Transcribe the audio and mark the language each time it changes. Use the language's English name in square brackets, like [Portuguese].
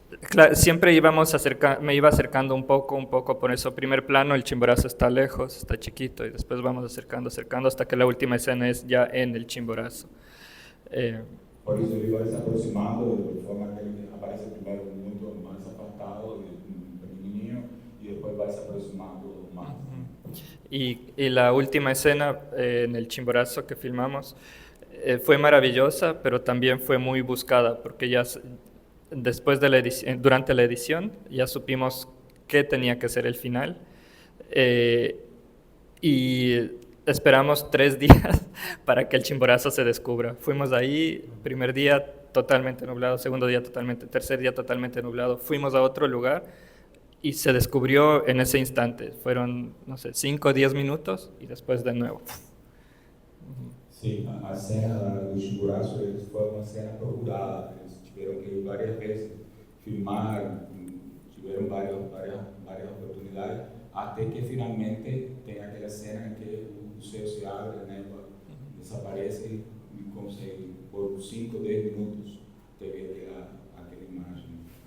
[Spanish] Claro, siempre me iba acercando un poco, por eso primer plano el Chimborazo está lejos, está chiquito, y después vamos acercando, hasta que la última escena es ya en el Chimborazo. [Portuguese] Por isso ele vai se aproximando de forma que ele aparece primeiro muito mais afastado, pequenininho, [Spanish] y después [Portuguese] vai se aproximando más. [Spanish] Y la última escena en el Chimborazo que filmamos fue maravillosa, pero también fue muy buscada, porque ya después de la edición, durante la edición ya supimos qué tenía que ser el final, y esperamos 3 días para que el Chimborazo se descubra. Fuimos ahí, primer día totalmente nublado, segundo día totalmente, tercer día totalmente nublado, fuimos a otro lugar y se descubrió en ese instante. Fueron, no sé, 5 o 10 minutos y después de nuevo. [Portuguese] Sim, a cena do Chimboraço foi uma cena procurada. Eles tiveram que ir várias vezes filmar, tiveram várias oportunidades, até que finalmente tem aquela cena em que o céu se abre, a névoa desaparece e consegue, por 5 ou 10 minutos, teve aquela imagem.